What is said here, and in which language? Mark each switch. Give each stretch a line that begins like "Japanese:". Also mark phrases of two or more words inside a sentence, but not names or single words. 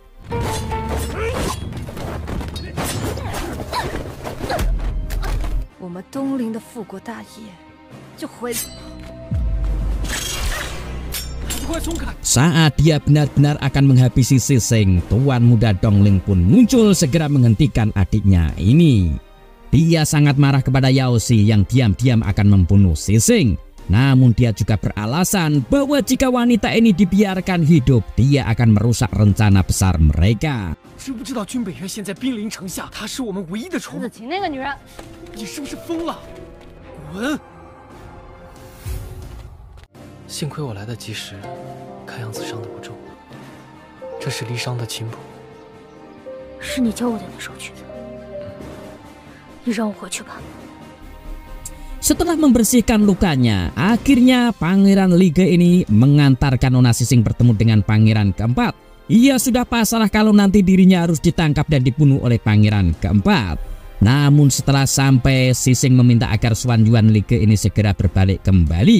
Indonesian: Saat dia benar-benar akan menghabisi Sising, Tuan Muda Dongling pun muncul segera menghentikan adiknya ini. Dia sangat marah kepada Yaoshi yang diam-diam akan membunuh Sising. Namun dia juga beralasan bahwa jika wanita ini dibiarkan hidup, dia akan merusak rencana besar mereka.
Chinese: 知不知道君北院现在兵临城下，她是我们唯一的筹码。子晴那个女人，你是不是疯了？滚！幸亏我来得及时，看样子伤得不重。这是离殇的琴谱，是你教我的那首曲子。你让我回去吧。
Indonesian: Setelah membersihkan lukanya, akhirnya Pangeran Lige ini mengantarkan Nona Sising bertemu dengan pangeran keempat. Ia sudah pasrah kalau nanti dirinya harus ditangkap dan dibunuh oleh pangeran keempat. Namun setelah sampai, Sising meminta agar Xuan Yuan Lige ini segera berbalik kembali.